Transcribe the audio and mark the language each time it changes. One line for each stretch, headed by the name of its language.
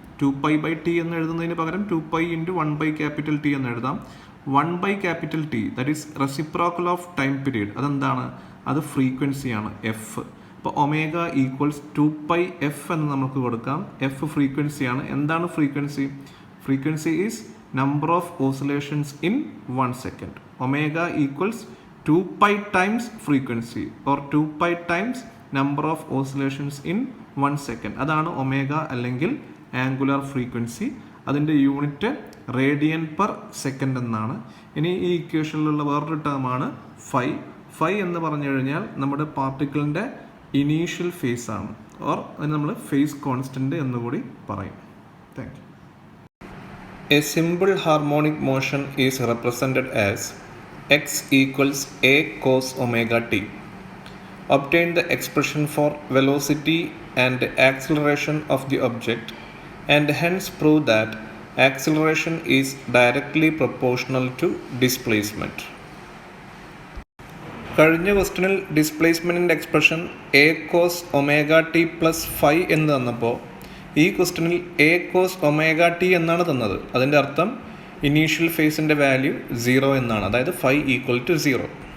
Malayalam: 2π T എന്ന് എഴുതുന്നതിന് പകരം 2π ഇൻറ്റു 1 ക്യാപിറ്റൽ ടി എന്ന് എഴുതാം. 1 capital T
English: That is reciprocal of time period.
Malayalam: അതെന്താണ്? അത് ഫ്രീക്വൻസിയാണ്, എഫ്. അപ്പോൾ ഒമേഗ ഈക്വൽസ് 2π എഫ് എന്ന് നമുക്ക് കൊടുക്കാം. എഫ് ഫ്രീക്വൻസിയാണ്. എന്താണ് frequency?
English: Frequency is number of oscillations in 1 second. Omega equals 2π times frequency or 2π times number of oscillations in 1 second.
Malayalam: അതാണ് omega അല്ലെങ്കിൽ angular frequency. അതിൻ്റെ യൂണിറ്റ് റേഡിയൻ പെർ സെക്കൻഡ് എന്നാണ്. ഇനി ഈ ഇക്വേഷനിലുള്ള വേറൊരു ടേമാണ് ഫൈ. ഫൈ എന്ന് പറഞ്ഞു കഴിഞ്ഞാൽ നമ്മുടെ പാർട്ടിക്കിളിൻ്റെ ഇനീഷ്യൽ ഫേസ് ആണ്. ഓർ അതിന് നമ്മൾ ഫേസ് കോൺസ്റ്റൻറ്റ് എന്നുകൂടി പറയും.
English: Thank you. A simple harmonic motion is represented as x equals a cos omega t. Obtain the expression for velocity and acceleration of the object and hence prove that acceleration is directly proportional to displacement.
Malayalam: കഴിഞ്ഞ ക്വസ്റ്റ്യനിൽ ഡിസ്പ്ലേസ്മെൻറ്റിൻ്റെ expression A cos omega T plus 5 എന്ന് തന്നപ്പോൾ ഈ ക്വസ്റ്റ്യനിൽ A cos omega T എന്നാണ് തന്നത്. അതിൻ്റെ അർത്ഥം ഇനീഷ്യൽ ഫേസിൻ്റെ വാല്യൂ 0 എന്നാണ്, അതായത് 5 ഈക്വൽ ടു 0.